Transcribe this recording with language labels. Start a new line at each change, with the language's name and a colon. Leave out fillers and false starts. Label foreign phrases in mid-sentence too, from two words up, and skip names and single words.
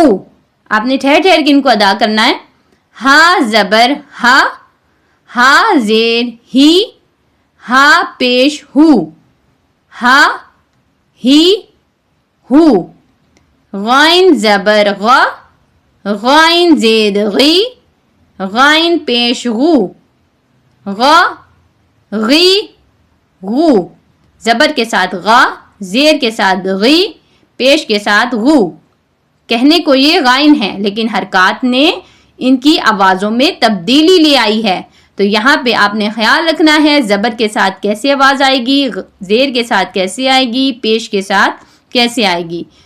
Urdu: آپ نے ٹھہر ٹھہر کے ان کو ادا کرنا ہے. ہا زبر ہا، ہا زیر ہی، ہا پیش ہو، ہا ہی ہو. غائن زبر غا، غائن زید غی، غائن پیش غو، غا غی غو. زبر کے ساتھ غا، زیر کے ساتھ غی، پیش کے ساتھ غو. کہنے کو یہ غائن ہے لیکن حرکات نے ان کی آوازوں میں تبدیلی لے آئی ہے. تو یہاں پہ آپ نے خیال رکھنا ہے زبر کے ساتھ کیسے آواز آئے گی، زیر کے ساتھ کیسے آئے گی، پیش کے ساتھ کیسے آئے گی.